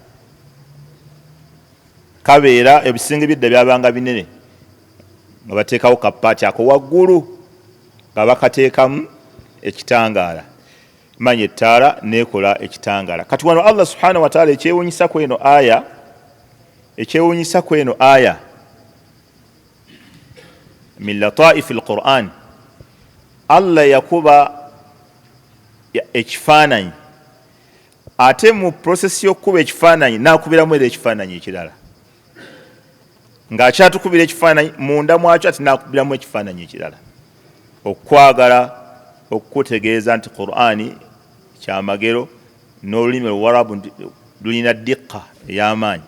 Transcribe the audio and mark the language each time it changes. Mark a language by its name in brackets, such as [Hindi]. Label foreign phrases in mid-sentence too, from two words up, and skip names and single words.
[Ganda] Kabeera ebisinge byedda byabanga binene nga bateekawo kapaati ako waggulu nga bakateekamu ekitangaala. Manya ettaala nekola ekitangaala. Kati wano Allah [Arabic] سبحانه وتعالى [Ganda] ekyewuunyisa kweno [Arabic] آية من لطائف القرآن, [Ganda] Allah yakuba ekifaananyi, ate mu process y'okukuba ekifaananyi n'akubiramu era ekifaananyi ekirala, ng'akyatukubira ekifaananyi munda mwakyo ati n'akubiramu ekifaananyi ekirala, okwagala okutegeeza nti Qur'ani kyamagero n'olulimi Oluwarabu lulina ddiqa ey'amaanyi.